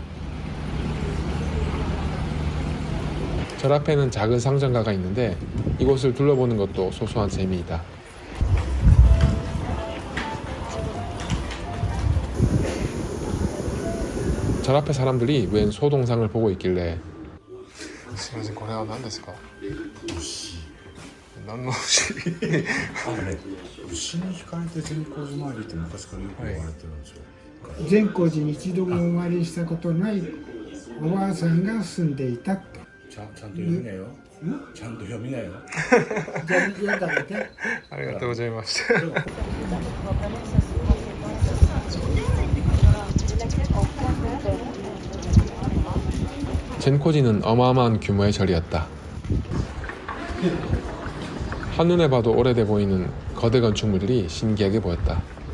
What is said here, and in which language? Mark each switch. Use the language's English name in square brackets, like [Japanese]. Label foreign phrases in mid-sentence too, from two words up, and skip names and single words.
[Korean] 절 앞에는 작은 상점가가 있는데 이곳을 둘러보는 것도 소소한 재미이다. 절 앞에 사람들이 웬 소동상을 보고 있길래 [Japanese] すみません、これは何ですか？何の牛？牛に惹かれて善光寺参りって昔からよく言われてるんですよ。善光寺に一度もお参りしたことないおばあさんが住んでいたと。ちゃんと読みなよ。ちゃんと読みなよ。じゃあ読んであげて。ありがとうございます。 [Korean] 젠코지는 어마어마한 규모의 절이었다. 한눈에 봐도 오래돼 보이는 거대 건축물들이 신기하게 보였다.